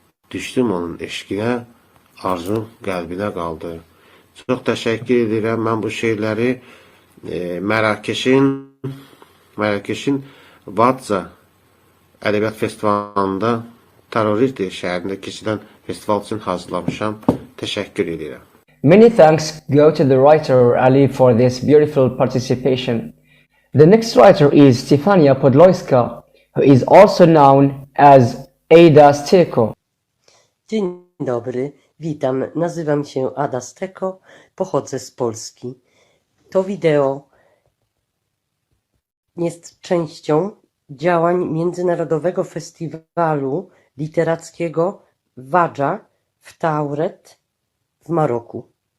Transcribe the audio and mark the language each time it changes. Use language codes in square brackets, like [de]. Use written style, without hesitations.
[az] Düşdüm onun eşqinə, arzum qəlbinə qaldı. Çox təşəkkür edirəm. Mən bu şeirləri Mərakeşin Oued Za Ədəbiyyat Festivalında Taourirt şəhərində keçirilən festival üçün hazırlamışam. Təşəkkür edirəm. [en] Many thanks go to the writer Ali for this beautiful participation. The next writer is Stefania Podloyska, who is also known as Ada Steko. [pl] Dzień dobry, witam. Nazywam się Ada Steko, pochodzę z Polski. To wideo jest częścią działań Międzynarodowego Festiwalu Literackiego Oued Za w Taourirt w Maroku.